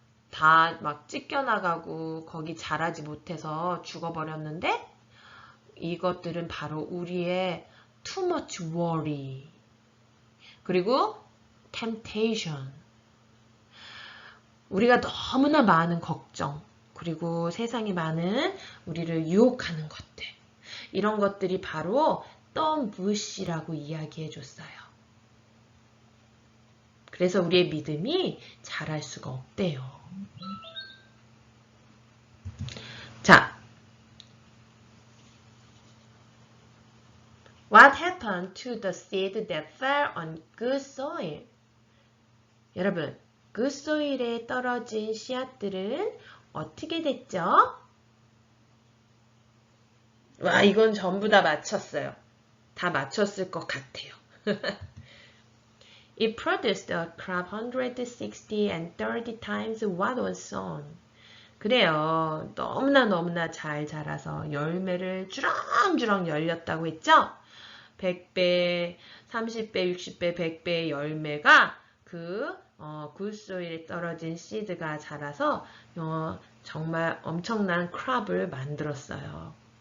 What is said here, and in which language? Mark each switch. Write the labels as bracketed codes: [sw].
[ko] 다 막 찢겨나가고 거기 자라지 못해서 죽어버렸는데 이것들은 바로 우리의 [en] too much worry [ko] 그리고 temptation, 우리가 너무나 많은 걱정 그리고 세상에 많은 우리를 유혹하는 것들, 이런 것들이 바로 thorn bush라고 이야기해 줬어요. 그래서 우리의 믿음이 자랄 수가 없대요. [en] 자, What happened to the seed that fell on good soil? [ko] 여러분, [en] good soil [ko] 에 떨어진 씨앗들은 어떻게 됐죠? 와, 이건 전부 다 맞췄어요. 다 맞췄을 것 같아요. [en] It produced a crop 160 and 30 times what was sown. [ko] 그래요. 너무나 잘 자라서 열매를 주렁주렁 열렸다고 했죠? 100배, 30배, 60배, 100배의 열매가 그 굿소일에 떨어진 씨드가 자라서 정말 엄청난 크롭을 만들었어요.